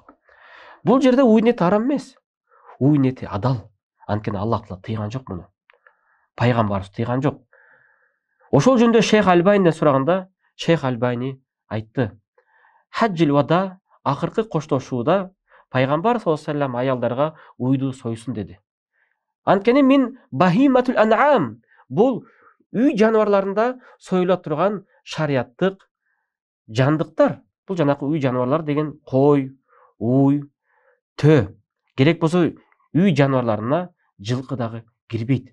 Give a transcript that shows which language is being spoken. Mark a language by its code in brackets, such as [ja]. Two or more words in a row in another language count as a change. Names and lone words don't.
[ky] Бул жерде уйдун эти арам эмес. Уйдун эти адал. Анткени Аллах Таала тыйган жок муну. Пайгамбарыбыз тыйган жок. Ошол жөнүндө Шейх Альбайниден сураганда, Шейх Альбайни айтты. [ar] حجة الوداع [ky] акыркы коштошууда Пайгамбар [ar] صلى الله عليه وسلم [ky] аялдарга уйду сойсун деди. [ar] Анткени من بهيمة الأنعام. [ky] Бул үй жаныбарларында союла турган шариаттык жандыктар. Бул жанакы үй жаныбарлар деген кой, уй, тө. Керек болсо үй жаныбарларына жылкы дагы кирбейт.